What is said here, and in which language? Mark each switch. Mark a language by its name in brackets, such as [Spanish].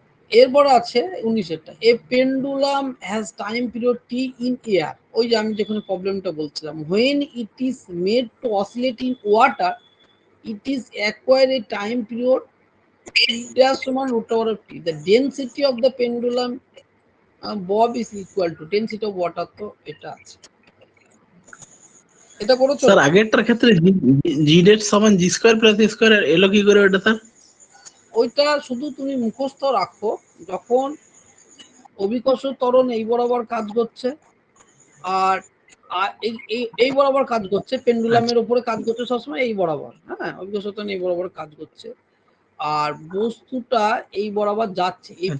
[Bangla] এরপর আছে 19-এরটা, [English] A pendulum has time period T in air. [Bangla] ওই যে আমি যখন প্রবলেমটা বলছিলাম, [English] when it is made to oscillate in water it is acquire a time period t dash [Bangla] সমান [English] root over of t. The density of the pendulum bob is equal to density of water, [Bangla] তো এটা আছে, এটা করেছো? Sir আগেরটার ক্ষেত্রে জি date সমান জি square plus এ square, আর এলো কি করে ওটা স্যার? ওইটা শুধু তুমি মুখস্থ রাখো, যখন অভিকর্ষ ত্বরণ এই বরাবর কাজ করছে আর এই বরাবর কাজ করছে, পেন্ডুলামের উপরে কাজ করছে সবসময় এই বরাবর, হ্যাঁ অভিকর্ষ ত্বরণ এই বরাবর কাজ করছে, আর বস্তুটা এই বরাবর যাচ্ছে, এই